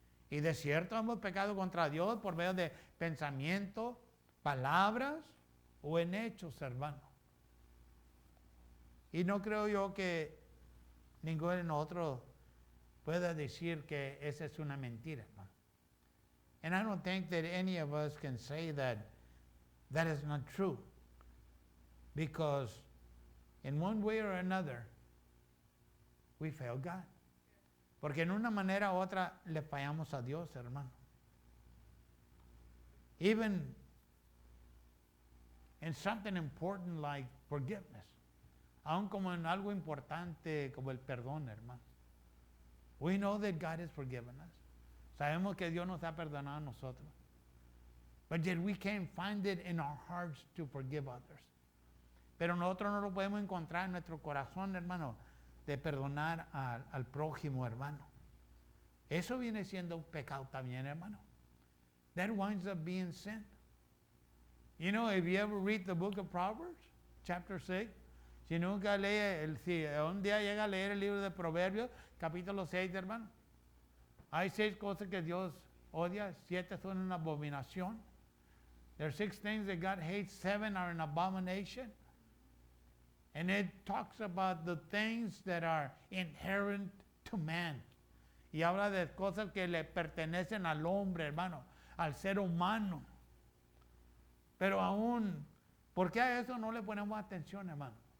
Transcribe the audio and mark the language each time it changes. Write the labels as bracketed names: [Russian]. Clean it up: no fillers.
[Spanish] Y de cierto hemos pecado contra Dios por medio de pensamiento, palabras o en hechos, hermano. Y no creo yo que ninguno de nosotros pueda decir que esa es una mentira, hermano. [English] And I don't think that any of us can say that that is not true. Because in one way or another, we fail God. [Spanish] Porque en una manera u otra le fallamos a Dios, hermano. [English] Even in something important like forgiveness. [Spanish] Aun como en algo importante como el perdón, hermano. [English] We know that God has forgiven us. [Spanish] Sabemos que Dios nos ha perdonado a nosotros. [English] But yet we can't find it in our hearts to forgive others. [Spanish] Pero nosotros no lo podemos encontrar en nuestro corazón, hermano, de perdonar al prójimo, hermano. Eso viene siendo un pecado también, hermano. [English] That winds up being sin. You know, if you ever read the book of Proverbs, chapter 6, [Spanish] si nunca lee, si un día llega a leer el libro de Proverbios, capítulo 6, hermano, hay 6 cosas que Dios odia, 7 son una abominación. [English] There are 6 things that God hates, 7 are an abomination. And it talks about the things that are inherent to man. [Spanish] Y habla de cosas que le pertenecen al hombre, hermano, al ser humano. Pero aún, ¿por qué a eso no le ponemos atención, hermano?